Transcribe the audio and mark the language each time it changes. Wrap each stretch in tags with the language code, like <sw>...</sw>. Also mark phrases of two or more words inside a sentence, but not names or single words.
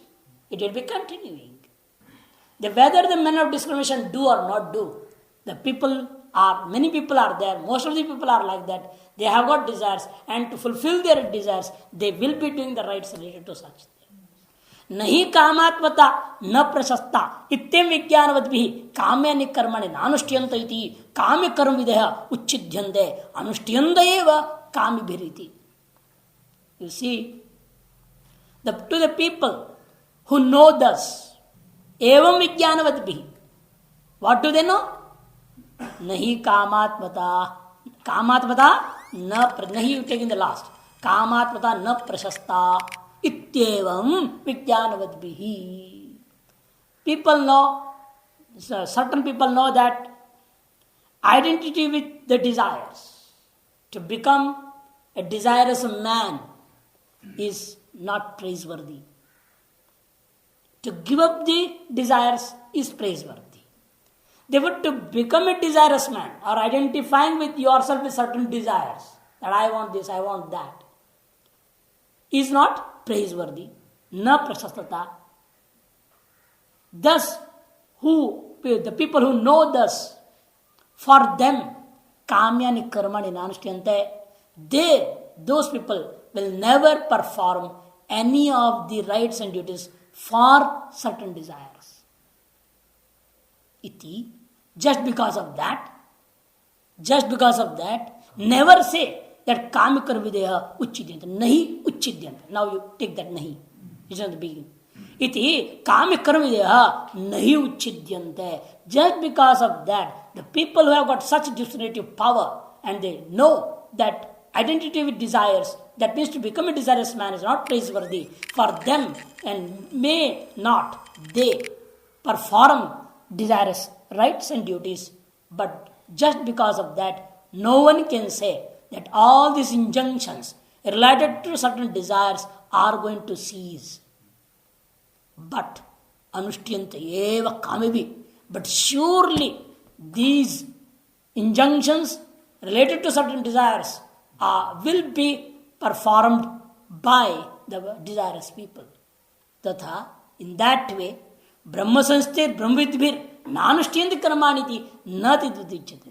<en>It will be continuing. Whether the men of discrimination do or not do, many people are there, most of the people are like that. They have got desires, and to fulfill their desires, they will be doing the rights related to such things.</en> <sa>नहि कामात्मता न प्रशस्ता इत्यं विज्ञानवद्भि काम्य निकर्मणे ननुष्ठ्यन्त इति काम्य कर्म विधय उच्छिद्यन्ते अनुष्ठ्यन्त एव कामि भिरिति.</sa> <en>You see, to the people who know thus,</en> <sa>एवं विज्ञानवद्भि,</sa> <en>what do they know?</en> <sa>नहि कामात्मता नहि,</sa> <en>you take in the last.</en> <sa>कामात्मता न प्रशस्ता इत्येवं विज्ञानवद्भिः.</sa> <en>People know, certain people know that identity with the desires, to become a desirous man is not praiseworthy. To give up the desires is praiseworthy. Therefore, to become a desirous man or identifying with yourself with certain desires, that I want this, I want that, is not praiseworthy.</en> <sa>न प्रशस्तता.</sa> <en>Thus, the people who know thus, for them,</en> <sa>काम्यानि कर्माणि नानुष्ठ्यन्ते,</sa> <en>those people will never perform any of the rights and duties for certain desires. Iti. Just because of that, never say that</en> <sa>कामिकर्विधय उच्छिद्यन्त. नहि उच्छिद्यन्त.</sa> <en>Now you take that nahi. It's at the beginning.</en> <sa>इति कामिकर्विधय नहि उच्छिद्यन्त.</sa> <en>Just because of that, the people who have got such discriminative power and they know that identity with desires, that means to become a desirous man is not praiseworthy for them, and may not they perform desirous rights and duties. But just because of that, no one can say that all these injunctions related to certain desires are going to cease.</en> <sa>But अनुष्ठ्यन्त एव कामिभि.</sa> <en>But surely these injunctions related to certain desires will be performed by the desirous people.</en> <sa>तथा,</sa> <en>in that way,</en> <sa>ब्रह्म संस्थे ब्रह्मविद्भिर् नानुष्ठ्यन्त कर्माणीति नाति दुदिच्यते.</sa>